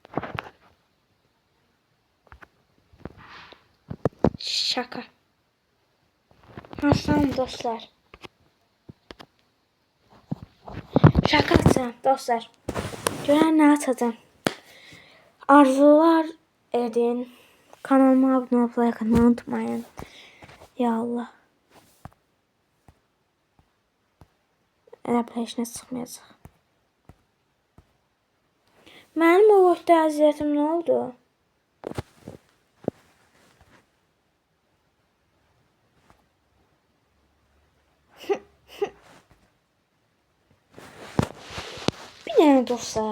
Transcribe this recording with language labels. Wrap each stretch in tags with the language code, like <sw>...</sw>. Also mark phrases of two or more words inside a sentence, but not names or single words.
<tr>Şaka. Nasıl dostlar? Şaka atacağım dostlar.</tr> <az>Görən nə atacağım? Arzular edin.</az> <tr>Kanalıma abone olmayı, like atmayı unutmayın.</tr> <ar>Ya Allah.</ar> <az>Elə heç nə çıxmayacaq. Mənim o vaxtda əziyyətim nə oldu? Bir dənə dostlar.</az>